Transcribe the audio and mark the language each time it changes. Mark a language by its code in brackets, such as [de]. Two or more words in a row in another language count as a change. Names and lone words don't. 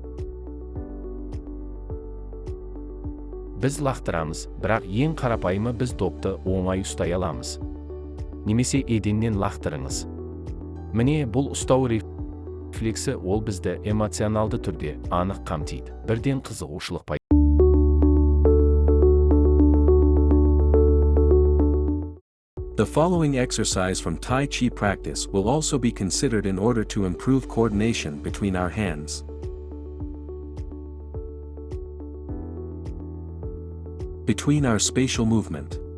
[kk] Біз лақтырамыз, бірақ ең қарапайымы біз допты оңай ұстай аламыз. Немесе еденнен лақтырыңыз. Міне, бұл ұстау рефлексі, ол бізді эмоционалды түрде анық қамтиды. Бірден қызығушылық пайда. [en] The following exercise from Tai Chi practice will also be considered in order to improve coordination between our hands. Between our spatial movement.